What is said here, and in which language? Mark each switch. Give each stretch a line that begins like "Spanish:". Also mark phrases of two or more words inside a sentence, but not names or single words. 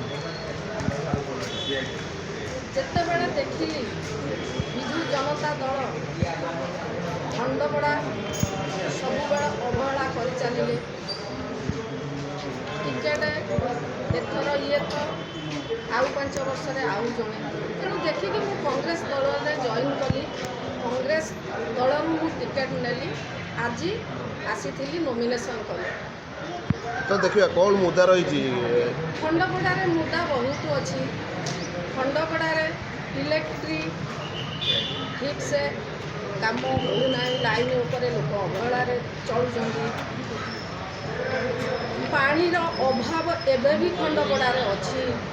Odia: ଯେତେବେଳେ ଦେଖିଲି ବିଜୁ ଜନତା ଦଳ ଖଣ୍ଡପଡ଼ା ସବୁବେଳେ ଅବହେଳା କରିଚାଲିଲେ ଟିକେଟ୍ ଏଥର ଇଏ ତ ଆଉ 5 ବର୍ଷରେ ଆଉ ଜଣେ ତେଣୁ ଦେଖିକି ମୁଁ କଂଗ୍ରେସ ଦଳରେ ଜଏନ୍ କଲି କଂଗ୍ରେସ ଦଳରୁ ମୁଁ ଟିକେଟ୍ ନେଲି ଆଜି ଆସିଥିଲି ନୋମିନେସନ୍ କଲି
Hindi: तो देखिए कौन मुद्दा रही
Odia: ଖଣ୍ଡପଡ଼ାରେ ମୁଦ୍ଦା ବହୁତ ଅଛି ଖଣ୍ଡପଡ଼ାରେ ଇଲେକ୍ଟ୍ରି ଠିକ୍ସେ କାମ ହେଉନାହିଁ ଲାଇନ୍ ଉପରେ ଲୋକ ଅବହେଳାରେ ଚଳୁଛନ୍ତି ପାଣିର ଅଭାବ ଏବେ ବି ଖଣ୍ଡପଡ଼ାରେ ଅଛି